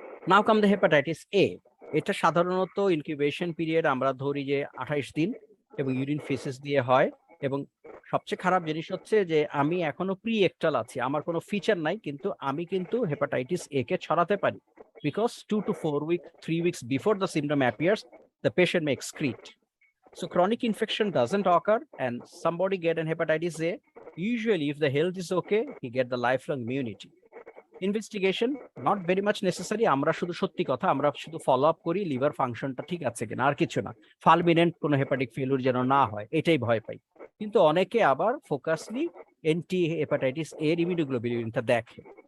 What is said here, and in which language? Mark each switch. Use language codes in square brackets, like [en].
[en] Now come the hepatitis A. [bn] এটা সাধারণত incubation period আমরা ধরি যে 28 দিন এবং ইউরিন ফেসেস দিয়ে হয়। এবং সবচেয়ে খারাপ জিনিস হচ্ছে যে আমি এখনো প্রি একটাল আছি, আমার কোনো ফিচার নাই, কিন্তু আমি কিন্তু হেপাটাইটিস এ কে ছড়াতে পারি, because [en] 2 to 4 weeks, 3 weeks before the symptom appears, the patient may excrete. So chronic infection doesn't occur and somebody get an hepatitis A. Usually, if the health is okay, he get the lifelong immunity. Investigation not very much necessary, [bn] আমরা শুধু সত্যি কথা আমরা শুধু follow up করি liver ফাংশনটা ঠিক আছে কিনা, আর কিছু না। ফালমিনেন্ট কোনো হেপাটিক ফেলিউর যেন না হয় এটাই ভয় পাই। কিন্তু অনেকে আবার ফোকাসলি এন্টি হেপাটাইটিস এর ইমিউনোগ্লোবুলিনটা দেখে।